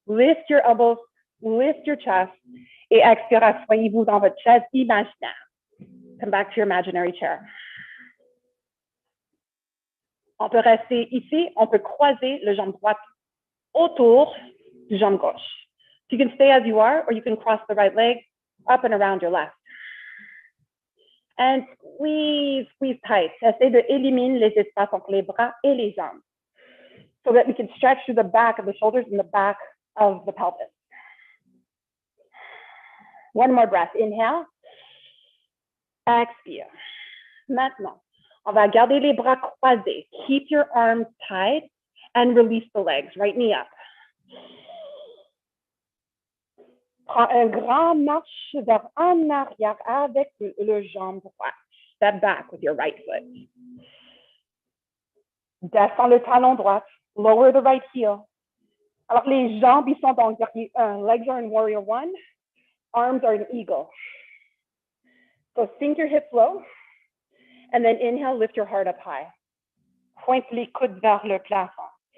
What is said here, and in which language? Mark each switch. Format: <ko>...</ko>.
<en>Lift your elbows, lift your chest.</en> <fr>Et expire, asseyez-vous dans votre chaise imaginaire.</fr> <en>Come back to your imaginary chair.</en> <fr>On peut rester ici, on peut croiser le jambe droite autour du jambe gauche.</fr> <en>You can stay as you are, or you can cross the right leg up and around your left. And squeeze, squeeze tight.</en> <fr>Essayez de éliminer les espaces entre les bras et les jambes,</fr> <en>so that we can stretch through the back of the shoulders and the back of the pelvis. 1 more breath. Inhale. Expire.</en> <fr>Maintenant, on va garder les bras croisés.</fr> <en>Keep your arms tight and release the legs. Right knee up.</en> <fr>Prends un grand marche vers en arrière avec le jambe droite.</fr> <en>Step back with your right foot.</en> <fr>Descends le talon droit.</fr> <en>Lower the right heel.</en> <fr>Alors, les jambes, ils sont dans guerrier 1.</fr> <en>Legs are in warrior 1. Arms are in eagle. So sink your hips low. And then inhale, lift your heart up high.</en> <fr>Pointe les coudes vers le plafond.</fr>